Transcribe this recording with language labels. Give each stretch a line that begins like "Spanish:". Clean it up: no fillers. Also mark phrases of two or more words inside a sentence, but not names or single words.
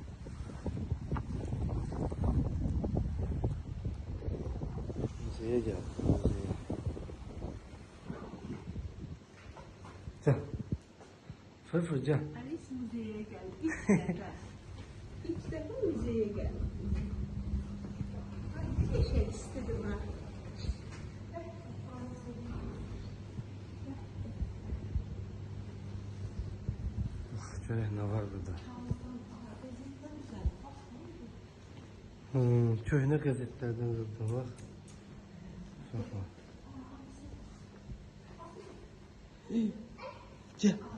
Turkish: Müzeye gel. Müzeye. Gel. Fırfır gel. Alice müzeye gel. İlk defa. İlk defa müzeye gel. Bir şey istedim ha.
Azerbaijani: Görək nə var burada. Köhnə qəzetlərdən zırdım, bax. Gəl.